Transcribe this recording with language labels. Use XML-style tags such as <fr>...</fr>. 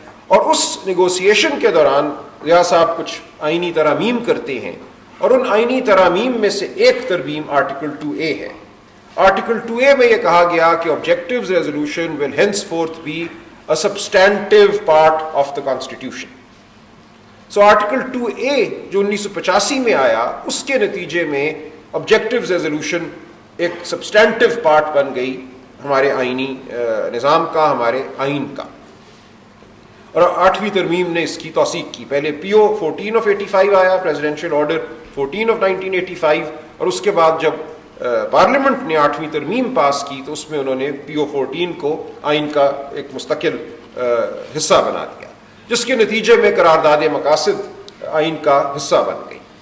<ur>اور اس نیگوسیشن کے دوران ضیاء صاحب کچھ آئینی ترامیم کرتے ہیں، اور ان آئینی ترامیم میں سے ایک ترمیم آرٹیکل 2A ہے. آرٹیکل 2A میں یہ کہا گیا کہ</ur> <en>objectives resolution will henceforth be a substantive part of the constitution.</en> <ur>So article 2A جو 1985 میں آیا، اس کے نتیجے میں objectives resolution ایک substantive part بن گئی ہمارے آئینی نظام کا، ہمارے آئین کا. اور 8ویں ترمیم نے اس کی توثیق کی. پہلے PO 14 of 85 آیا، Presidential Order 14 of 1985، اور اس کے بعد جب پارلیمنٹ نے 8ویں ترمیم پاس کی تو اس میں انہوں نے PO 14 کو آئین کا ایک مستقل حصہ بنا دیا، جس کے نتیجے میں قرارداد مقاصد آئین کا حصہ بن گئی.</ur>